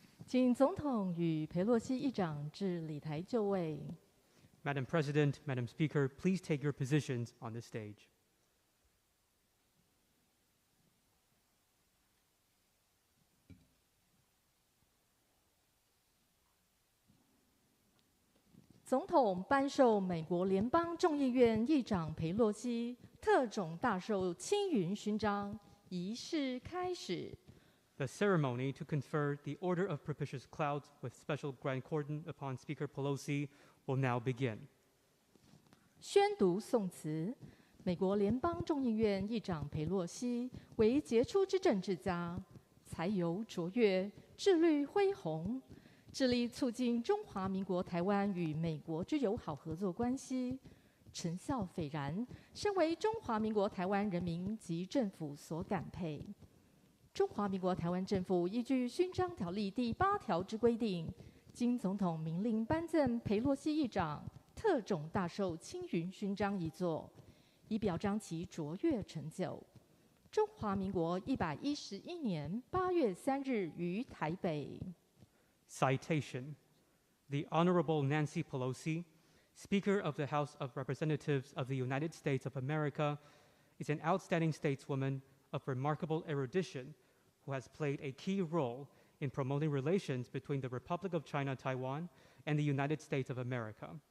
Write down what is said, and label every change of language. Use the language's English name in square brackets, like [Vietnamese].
[Chinese] 请总统与裴洛西议长至礼台就位。 [English] Madam President, Madam Speaker, please take your positions on the stage. [Chinese] 总统颁授美国联邦众议院议长裴洛西特种大绶青云勋章，仪式开始。 [English] The ceremony to confer the Order of Propitious Clouds with special grand cordon upon Speaker Pelosi will now begin. [Chinese] 宣读颂词。美国联邦众议院议长裴洛西为杰出之政治家，才游卓越，志虑恢宏，致力促进中华民国台湾与美国之友好合作关系，成效斐然，深为中华民国台湾人民及政府所感佩。中华民国台湾政府依据勋章条例第8条之规定，经总统明令颁赠裴洛西议长特种大绶青云勋章一座，以表彰其卓越成就。中华民国111年8月3日于台北。 [English] Citation. The Honorable Nancy Pelosi, Speaker of the House of Representatives of the United States of America, is an outstanding stateswoman of remarkable erudition who has played a key role in promoting relations between the Republic of China, Taiwan, and the United States of America.